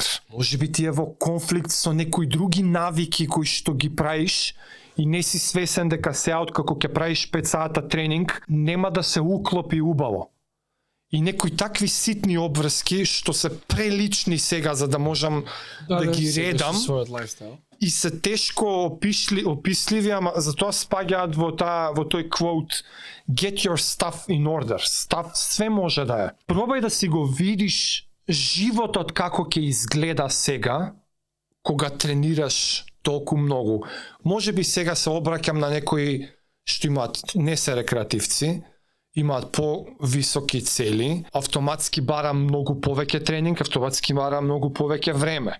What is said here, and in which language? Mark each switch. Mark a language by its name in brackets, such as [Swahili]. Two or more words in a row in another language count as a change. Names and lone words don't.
[Macedonian] Може би ти е во конфликт со некои други навики кои што ги правиш и не си свесен дека сега откако ќе правиш 5 сата тренинг, нема да се уклопи убаво. И некои такви ситни обврски што се прелични сега за да можам да ги редам. Својот лайфстайл. И се тешко описливи, ама затоа спаѓаат во тој квот [English] get your stuff in order. [Macedonian] Све може да е. Пробај да си го видиш животот како ќе изгледа сега кога тренираш толку многу. Може би сега се обраќам на некои што имаат не се рекреативци, имаат по-високи цели, автоматски бара многу повеќе тренинг, автоматски бара многу повеќе време.